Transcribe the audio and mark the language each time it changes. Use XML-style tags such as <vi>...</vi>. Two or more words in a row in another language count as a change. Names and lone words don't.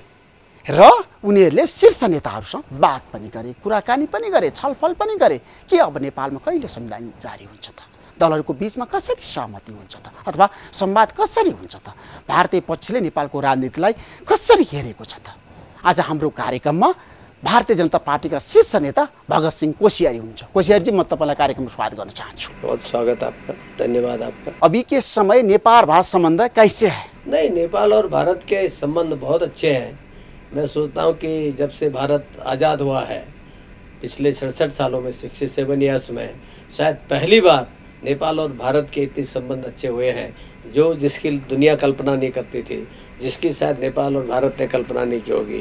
<ne>र उनीहरूले शीर्ष नेताहरूसँग बात पनि गरे, कुराकानी पनि गरे, छलफल पनि गरे कि अब नेपालमा कहिले संविधान जारी हुन्छ त, दलहरूको बीचमा कसरी सहमति हुन्छ त, अथवा संवाद कसरी हुन्छ त, भारतीय पक्षले नेपालको राजनीतिलाई कसरी हेरेको छ त. आज हाम्रो कार्यक्रममा भारतीय जनता पार्टी का शीर्ष नेता भगत सिंह कोश्यारी हुनुहुन्छ. कोश्यारी जी, म तपाईलाई कार्यक्रम में स्वागत गर्न चाहन्छु.</ne> <hi>बहुत स्वागत आपका, धन्यवाद आपका. अभी के समय नेपाल भारत संबंध कैसे है? नहीं, नेपाल और भारत के संबंध बहुत अच्छे हैं. मैं सोचता हूँ कि जब से भारत आज़ाद हुआ है पिछले 67 सालों में, 67 ईयर्स में, शायद पहली बार नेपाल और भारत के इतने संबंध अच्छे हुए हैं जो जिसकी दुनिया कल्पना नहीं करती थी, जिसकी शायद नेपाल और भारत ने कल्पना नहीं की होगी.</hi>